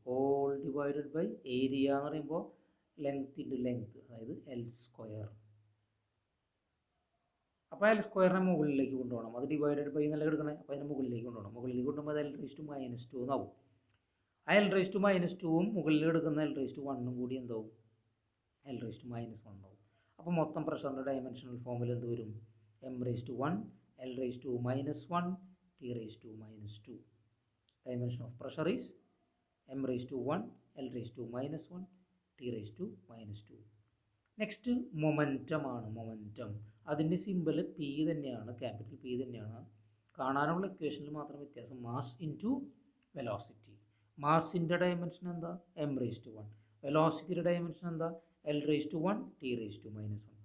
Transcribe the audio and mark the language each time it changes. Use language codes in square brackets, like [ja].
[en] all divided by area [ml] എന്ന് പറയുമ്പോൾ length into length, അതായത് L². അപ്പോൾ L² മുകളിലേക്ക് കൊണ്ടുപോകണം. അത് ഡിവൈഡഡ് ബൈ എന്നല്ല എടുക്കണേ. അപ്പോൾ അതിന് മുകളിലേക്ക് കൊണ്ടുപോകണം. മുകളിലേക്ക് കൊണ്ടുപോകുമ്പോൾ അത് L⁻⁻² എന്നാവും. ആ L⁻⁻²ഉം മുകളിൽ എടുക്കുന്ന L⁻⁴ കൂടി എന്താവും, L⁻⁻1 ആവും. അപ്പോൾ മൊത്തം പ്രഷറിൻ്റെ ഡയമെൻഷണൽ ഫോമിൽ എന്ത് വരും, m⁻⁴ L⁻⁻⁻1 T⁻⁻². [en] Dimension of pressure is m⁻⁴ L raised to minus 1 T raised to minus 2. [ml] Next momentum ആണ്. മൊമെൻറ്റം അതിൻ്റെ സിമ്പിൾ പി തന്നെയാണ്, ക്യാപിറ്റൽ പി തന്നെയാണ്. കാണാനുള്ള ഇക്വേഷനിൽ മാത്രം വ്യത്യാസം. Mass into velocity. മാസിൻ്റെ ഡയമെൻഷൻ എന്താ? [en] M raise to 1. [ml] വെലോസിറ്റിയുടെ ഡയമെൻഷൻ എന്താ? [en] L raise to 1 T raise to minus 1.